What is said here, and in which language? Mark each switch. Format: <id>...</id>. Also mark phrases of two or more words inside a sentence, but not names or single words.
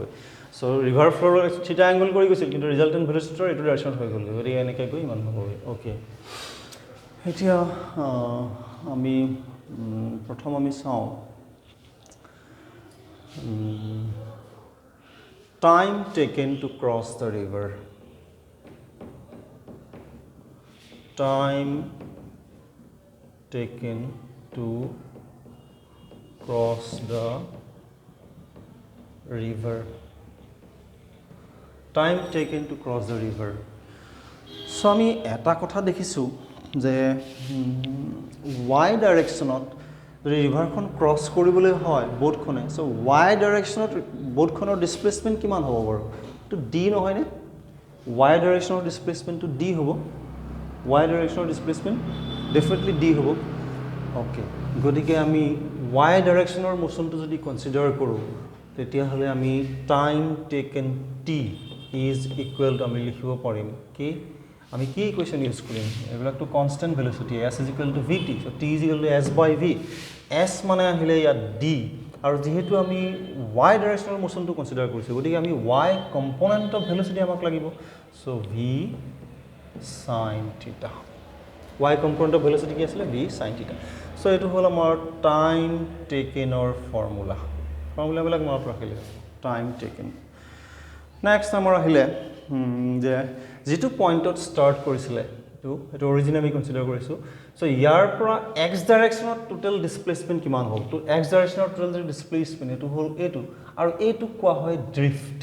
<as>সো ৰিভাৰ ফ্ল'ৰ</as> <en>theta angle</en> <as>কৰি গৈছিল কিন্তু ৰিজাল্টেণ্ট ভেলোচিটিৰ এইটো ডাইৰেকশ্যনত হৈ গ'লগৈ গতিকে এনেকৈ গৈ ইমান হ'বগৈ. ওকে, এতিয়া আমি প্ৰথম আমি চাওঁ</as> <en>time taken to cross the river. Time taken to cross the river. Time taken to cross the river.</en> <as>So আমি এটা কথা দেখিছোঁ যে y ডাইৰেকশ্যনত যদি ৰিভাৰখন ক্ৰছ কৰিবলৈ হয় বোটখনে সো y ডাইৰেকশ্যনত বোটখনৰ ডিসপ্লেসমেন্ট কিমান হ'ব বাৰু তো d নহয়নে y ডাইৰেকশ্যনৰ ডিসপ্লেসমেন্টটো d হ'ব y ডাইৰেকশ্যনৰ ডিসপ্লেসমেন্ট ডেফিনেটলি d হ'ব. ওকে, গতিকে আমি y ডাইৰেকশ্যনৰ মোশনটো যদি কনসিডাৰ কৰোঁ তেতিয়াহ'লে আমি</as> <en>time taken t is equal to</en> <as>আমি লিখিব পাৰিম কি আমি কি</as> <en>equation use</en> <as>কৰিম এইবিলাকটো</as> <en>constant velocity s is equal to vt. so t is equal to s by v.</en> <as>s মানে আহিলে ইয়াত d আৰু যেহেতু আমি y ডাইৰেকশ্যনৰ মোশনটো কনসিডাৰ কৰিছোঁ গতিকে আমি</as> <en>y component of velocity</en> <as>আমাক লাগিব.</as> <en>so v sin theta y component of velocity</en> <as>কি আছিল</as> <en>v sin theta.</en> <as>সো এটো হল আমাৰ টাইম টেকেনৰ ফৰ্মুলাবিলাক মনত ৰাখিলে</as> <en>time taken.</en> <as>নেক্সট আমাৰ আহিলে যে যেটো পইণ্টত ষ্টাৰ্ট কৰিছিলে এটো অৰিজিন আমি কনসিডাৰ কৰিছো. সো ইয়াৰ পৰা x ডাইৰেকশ্যনত</as> <en>total displacement</en> <as>কিমান হ'ল তো x ডাইৰেকশ্যনৰ</as> <en>total displacement</en> <as>এটো হ'ল এটো আৰু এটো কোৱা হয় ড্ৰিফট.</as>